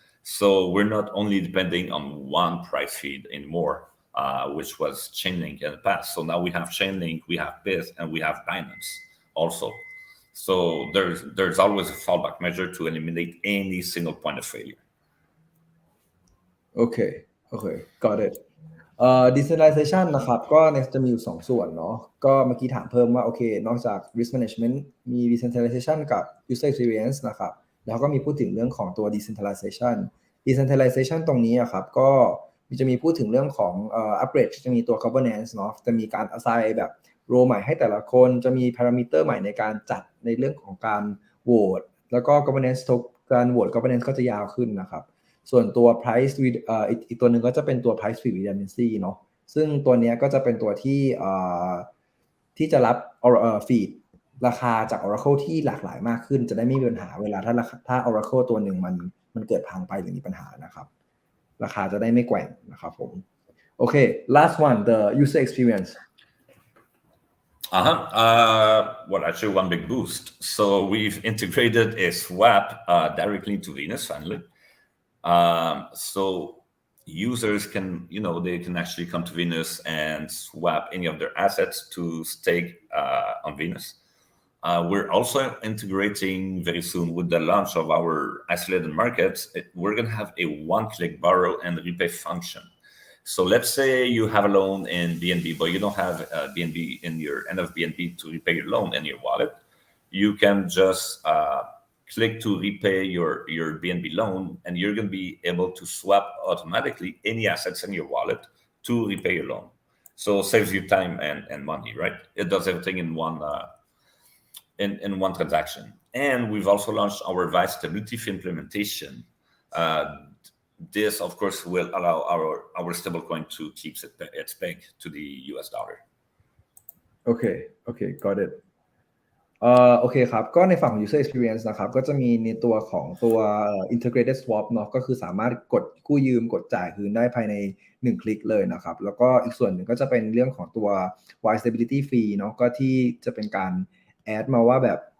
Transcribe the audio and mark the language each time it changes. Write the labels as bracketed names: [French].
[English] So we're not only depending on one price feed anymore, which was Chainlink in the past. So now we have Chainlink, we have BIS, and we have Binance also. So there's always a fallback measure to eliminate any single point of failure. Okay, got it. [Thai] decentralization นะครับก็จะมีอยู่2ส่วนเนาะก็เมื่อกี้ถามเพิ่มว่าโอเคนอกจาก risk management มี decentralization กับ user experience นะครับแล้วก็มีพูดถึงเรื่องของตัว decentralization decentralization ตรงนี้อะครับก็จะมีพูดถึงเรื่องของupgrade จะมีตัว governance เนาะจะมีการ assign แบบ role ใหม่ให้แต่ละคนจะมี parameter ใหม่ในการจัดในเรื่องของการโหวตแล้วก็ governance การโหวต governance ก็จะยาวขึ้นนะครับส่วนตัว price อีกตัวหนึ่งก็จะเป็นตัว price redundancy เนาะซึ่งตัวนี้ก็จะเป็นตัวที่จะรับfeed ราคาจาก Oracle ที่หลากหลายมากขึ้นจะได้ไม่มีปัญหาเวลาถ้า Oracle ตัวหนึ่งมันเกิดพังไปหรือมีปัญหานะครับราคาจะได้ไม่แกว่งนะครับผมโอเค [English] last one the user experience well, actually, one big boost. So we've integrated a swap directly into Venus finally. So users can, they can actually come to Venus and swap any of their assets to stake on Venus. We're also integrating very soon with the launch of our isolated markets. We're going to have a one-click borrow and repay function. So let's say you have a loan in BNB, but you don't have BNB in your end of BNB to repay your loan in your wallet. You can just click to repay your BNB loan, and you're going to be able to swap automatically any assets in your wallet to repay your loan. So it saves you time and money, right? It does everything in one in one transaction. And we've also launched our VICE stability fee implementation. This, of course, will allow our stablecoin to keep its peg to the US dollar. Okay, got it. [Thai] โอเคครับก็ในฝั่งของ user experience นะครับก็จะมีในตัวของตัว integrated swap เนาะก็คือสามารถกดกู้ยืมกดจ่ายคืนได้ภายใน1คลิกเลยนะครับแล้วก็อีกส่วนหนึ่งก็จะเป็นเรื่องของตัว wide stability fee เนาะก็ที่จะเป็นการ add มาว่าแบบ